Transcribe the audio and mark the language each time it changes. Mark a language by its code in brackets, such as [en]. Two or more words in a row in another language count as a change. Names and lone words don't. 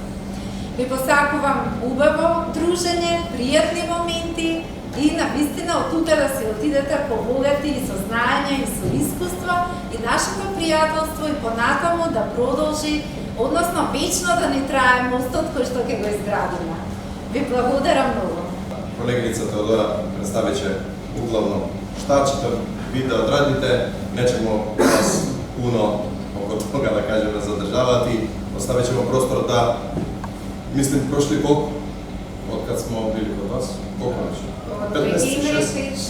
[mk] Ви посакувам убаво дружење, пријатни моменти и навистина од тука да се отидете побогати и со знаење и со искуство и нашето пријателство и понатаму да продолжи, односно вечно да ни трае мостот кој што ќе го изградиме. Ви благодарам многу. [sr] Колегиница Теодора представиće uglavnom šta ćete vi da odradite, nećemo vas puno oko toga, da kažem, zadržavati. Ostavit ćemo prostor da, mislim, prošli koliko? Od kad smo bili kod vas? Koliko već? 5 meseci?